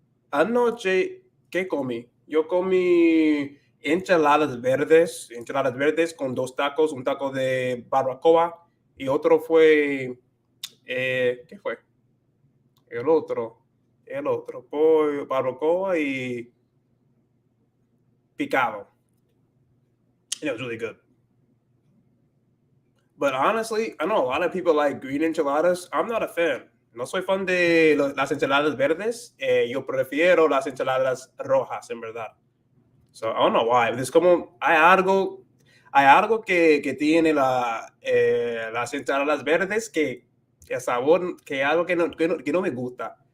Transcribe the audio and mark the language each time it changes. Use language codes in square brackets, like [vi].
[es] Anoche, ¿qué comí? Yo comí enchiladas verdes con 2 tacos, un taco de barbacoa y otro fue, ¿qué fue? El otro, pollo, barbacoa y picado. [en] And it was really good. But honestly, I know a lot of people like green enchiladas. I'm not a fan. [es] No soy fan de las enchiladas verdes. Yo prefiero las enchiladas rojas, en verdad. [en] So I don't know why. [es] Es como hay algo que tiene las enchiladas verdes que el sabor, que algo que no me gusta.